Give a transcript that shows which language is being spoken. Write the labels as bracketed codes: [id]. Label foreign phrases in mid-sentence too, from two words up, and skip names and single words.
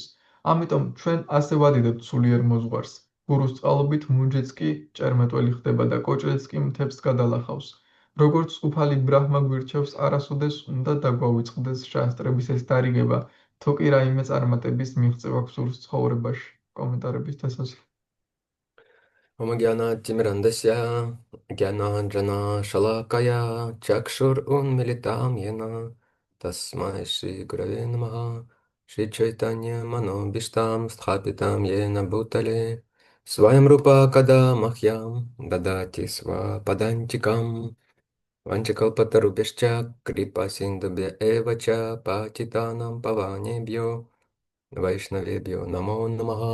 [ka] ამიტომ ჩვენ ასე ვადიდებთ სულიერ მოძღვარს. გურუს წყალობით მუნჯიც კი ჭერმეტველი ხდება და კოჭრიც კი მთებს გადალახავს. როგორც უფალი ბრაჰმა გვირჩევს, არასოდეს უნდა დაგვავიწყდეს შასტრების ეს დარიგება, თუ კი რაიმე წარმატების მიღწევა გვსურს ცხოვრებაში. კომენტარების დასასრული. [sa] ॐ अज्ञान तिमिरान्धस्य ज्ञानाञ्जन शलाकया चक्षुर् उन्मीलितं येन तस्मै श्री गुरवे नमः श्री चैतन्य मनोऽभीष्टं स्थापितं येन भूतले स्वयं रूपः कदा मह्यं ददाति स्व पदान्तिकम् वाञ्छाकल्पतरुभ्यश् च कृपा सिन्धुभ्य एव च पतितानां पावनेभ्यो वैष्णवेभ्यो नमो नमः.